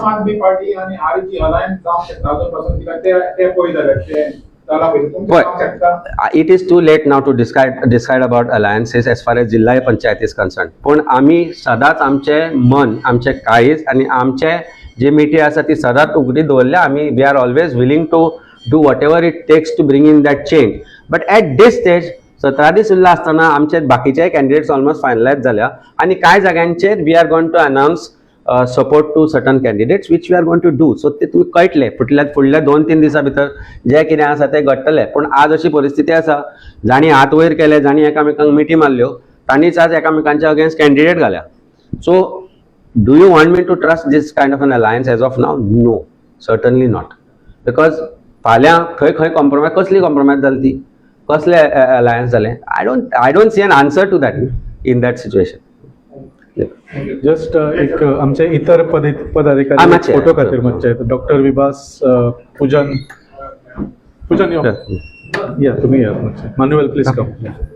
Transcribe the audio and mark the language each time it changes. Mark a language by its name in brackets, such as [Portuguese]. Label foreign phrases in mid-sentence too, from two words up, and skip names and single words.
[Konkani] आम आदमी पार्टी आणि आरची अलायन्स जावंक शकता अजून पासून ते पळय जाल्यार ते जाला पळय तुमचे जावंक शकता. [English] It is too late now to decide about alliances as far as Zilla Panchayat is concerned. [Konkani] पूण आमी सदांच आमचे मन, आमचे काळीज आनी आमचे जी मिटी आसा ती सदांच उगडी दवरल्या. [English] आमी we are always willing to do whatever it takes to bring in that change. but at this stage [Konkani] 17 दीस उरला आसतना आमचे बाकीचे [English] candidates almost finalize [Konkani] झाल्या आनी कांय जाग्यांचेर [English] we are going to announce support to certain candidates which we are going to do. [Konkani] सो ते तुमी कळटले फुडल्या 2-3 दिसां भितर जे कितें आसा ते घडटले. पूण आज अशी परिस्थिती आसा जाणी हात वयर केले, जाणी एकामेकांक मिटी मारल्यो, तांणीच आज एकामेकांच्या [English] against candidate [Konkani] घाल्या. [English] so do you want me to trust this kind of an alliance as of now? No, certainly not. [Konkani] बिकॉज फाल्यां खंय कॉम्प्रोमायज, कसली कॉम्प्रोमायज जाली ती, कसले अलायन्स जाले. [English] I don't see an answer to that in that situation. [Konkani] जस्ट एक आमचे इतर पदाधिकारी फोटो खातीर मातशे डॉक्टर विभास पूजन या तुम्ही या मान्युअल [English] please come.